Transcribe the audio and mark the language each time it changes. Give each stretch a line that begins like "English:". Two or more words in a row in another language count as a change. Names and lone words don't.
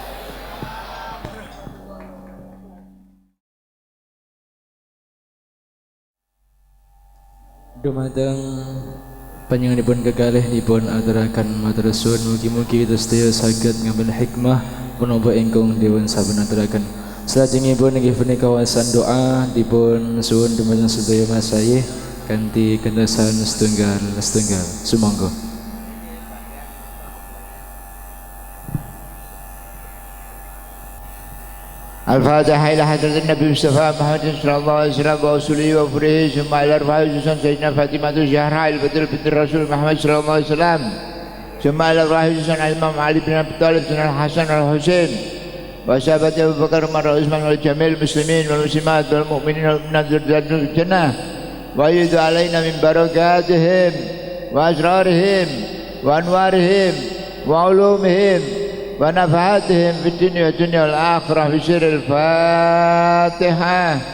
Javanese: Dumateng panjenenganipun kekalih dipun aturaken matur suwun, mugi-mugi kita sedaya saged ngambil hikmah punapa ingkang dipun sampun aturaken. Salajengipun inggih punika wawasan doa dipun suwun dumateng sedaya masayih kanthi kentesan setunggal. Sumangga.
Arabic: الفاتحة إلى حضرة النبي المصطفى محمد صلى الله عليه وسلم ورسوله وفره ثم إلى أرواح خصوصا سيدنا فاطمة الزهراء البدر بنت الرسول محمد صلى الله عليه وسلم ثم إلى أرواح خصوصا الإمام علي بن أبي طالب بن الحسن والحسين وصحابة أبو بكر وعمر وعثمان وجميع المسلمين والمسلمات والمؤمنين والمؤمنات في الجنة ويرد علينا من بركاتهم وأسرارهم وأنوارهم وعلومهم ونفعاتهم في الدنيا والآخرة في سر الفاتحة.